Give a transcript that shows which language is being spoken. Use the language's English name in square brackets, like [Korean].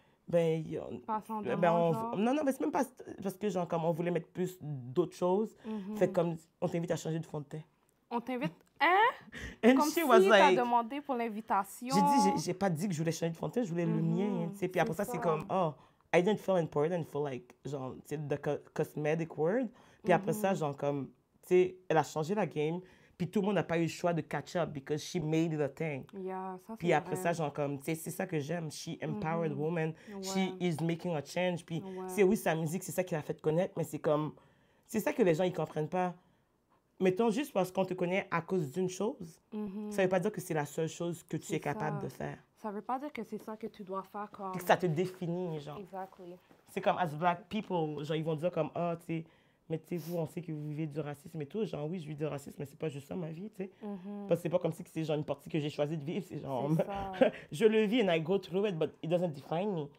[French] non, mais c'est même pas parce que, genre, comme on voulait mettre plus d'autres choses. Fait comme, on t'invite à changer de fond de teint. On t'invite, hein? [English] And [French] Comme [English] she [French] si [English] was [French] t'as [English] like... [French] demandé pour l'invitation. J'ai pas dit que je voulais changer de fond de teint, je voulais le mien, tu sais. Puis après ça, c'est ça. [English] comme, oh, I didn't feel important for like, genre, tu sais, the cosmetic word. [French] Puis après ça, genre, comme, tu sais, elle a changé la game. Puis tout le monde n'a pas eu le choix de [English] catch up because she made it a thing. [French] Yeah, ça, Puis après ça, genre, comme, tu sais, c'est ça que j'aime. [English] She empowered woman. She is making a change. [French] Puis, c'est oui, sa musique, c'est ça qui l'a fait connaître, mais c'est comme, c'est ça que les gens, ils comprennent pas. Mettons, juste parce qu'on te connaît à cause d'une chose, ça veut pas dire que c'est la seule chose que tu es capable de faire. Ça veut pas dire que c'est ça que tu dois faire comme... Que ça te définit, genre. [English] Exactly. [French] C'est comme, [English] as black people, [French] genre, ils vont dire comme, ah, tu sais, mais tu sais, vous, on sait que vous vivez du racisme et tout. Genre, oui, je vis du racisme, mais c'est pas juste ça, ma vie, tu sais. Parce que c'est pas comme si c'est genre une partie que j'ai choisi de vivre. C'est genre, je le vis [English] and I go through it, but it doesn't define me.